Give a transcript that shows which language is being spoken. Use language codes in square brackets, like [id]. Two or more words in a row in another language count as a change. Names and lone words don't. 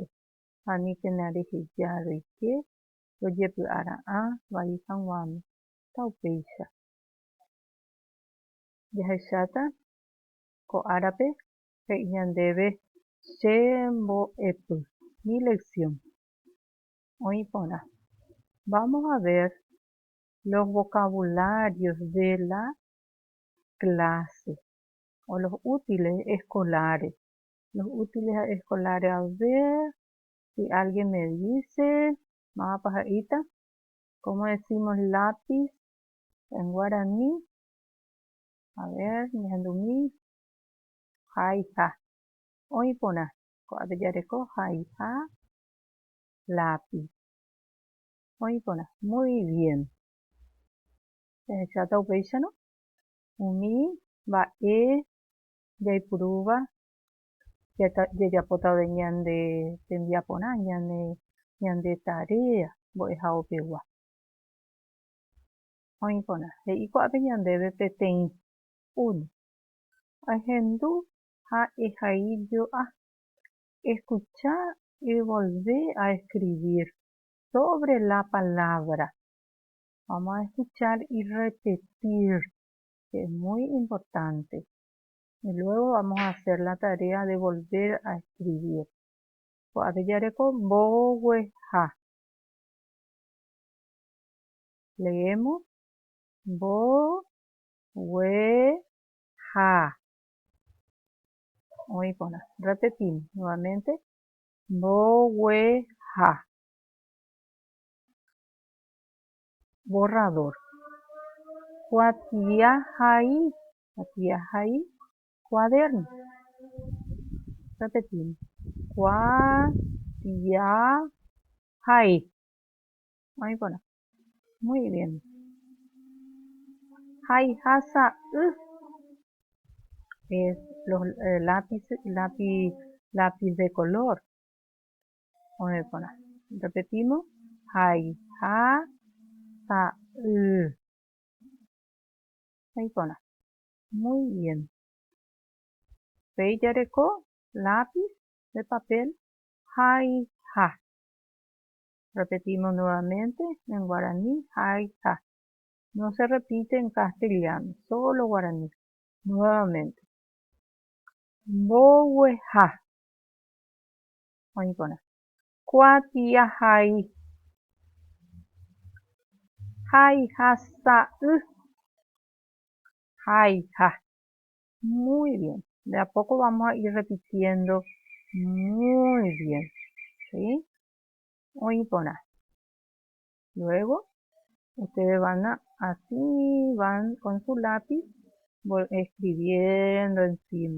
[gn] Aníkena reheja roike rojepy'ara'ã vai hag̃uáme. Ta upéicha. Jahecháta ko árape he'i ñandéve chembo'epy. [es] Mi lección. [gn] Oĩ porã. [es] Vamos a ver los vocabularios de la clase o los útiles escolares. Los útiles escolares, a ver si alguien me dice, más pajarita, ¿cómo decimos lápiz en guaraní? A ver, [gn] ñandumi, jaiha. Oĩ porã, ko'ápe jaiha, lápiz. Oĩ porã, [es] muy bien. [gn] Chata upéicharõ. Umi mba'e jaipurúva jejapóta ore ñande tembiaporã, ñande tarea mbo'ehaópegua. Oĩ porã, he'i ko'ápe ñandéve peteĩ. Uno. Ahendu ha ehaijoa. [es] Escuchar y volver a escribir sobre la palabra. Vamos a escuchar y repetir, que es muy importante. Y luego vamos a hacer la tarea de volver a escribir. Ko'ápejareko mbogueha. Leemos mbogueha. [gn] Oĩ porã. [es] Repetimos nuevamente. [gn] Mbogueha. Borrador. Kuatiahai, cuaderno. [es] Repetimos. Kuatiahai. [gn] Oĩ porã. [es] Muy bien. Haihasa'y. Es los lápiz de color. [gn] Oĩ porã. Repetimos. Haihasa'y. Oĩ porã. [es] Muy bien. [gn] Péijareko [es] lápiz de papel. Haiha. Repetimos nuevamente en guaraní. Haiha. No se repite en castellano, solo guaraní. Nuevamente. [gn] Mbogueha. Oĩ porã. Kuatiahai. Haihasa'y. Haiha. [es] Muy bien. De a poco vamos a ir repitiendo muy bien. ¿Sí? [gn] Oĩ porã. [es] Luego, ustedes así van con su lápiz escribiendo encima.